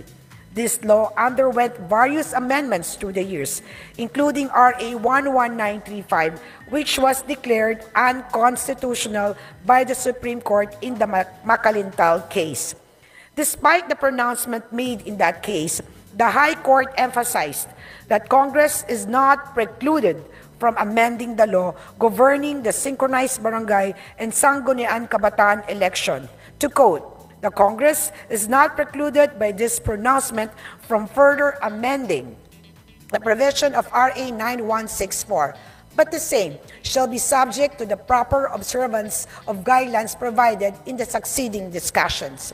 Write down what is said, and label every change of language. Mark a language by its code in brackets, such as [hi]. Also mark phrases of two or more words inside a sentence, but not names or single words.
[en] This law underwent various amendments through the years, including RA 11935, which was declared unconstitutional by the Supreme Court in the Makalintal case. Despite the pronouncement made in that case, the High Court emphasized that Congress is not precluded from amending the law governing the synchronized barangay and Sangguniang Kabataan election. To quote, the Congress is not precluded by this pronouncement from further amending the provision of RA 9164, but the same shall be subject to the proper observance of guidelines provided in the succeeding discussions.